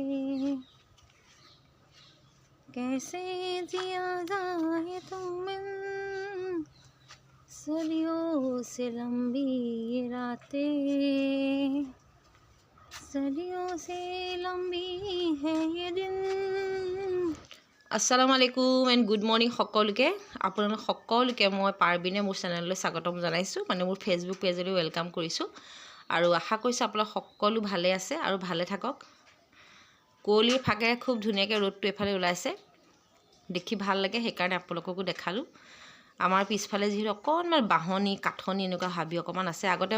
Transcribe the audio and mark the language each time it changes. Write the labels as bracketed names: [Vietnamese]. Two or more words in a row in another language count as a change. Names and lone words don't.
[Hindi] कैसे जिया जाए तुम बिन सदियों से लंबी ये रातें सदियों से लंबी है ये दिन। [Arabic] السلام عليكم [English] and good morning [Assamese] সকলোকে আপোনালোক সকলোকে মই পাৰবিনে মোৰ চেনেললৈ স্বাগতম জনাইছোঁ মানে মোৰ ফেচবুক পেজলৈ ৱেলকাম কৰিছোঁ আৰু আশা কৰিছোঁ আপোনালোক সকলো ভালে আছে আৰু ভালে থাকক কুঁৱলীৰ ফাকেৰে খুব ধুনীয়াকৈ ৰ'দটো এফালে ওলাইছে দেখি ভাল লাগে সেইকাৰণে আপোনালোককো দেখালোঁ আমাৰ পিছফালে যিহেতু অকণমান বাহনি কাঠনি এনেকুৱা হাবি অকণমান আছে আগতে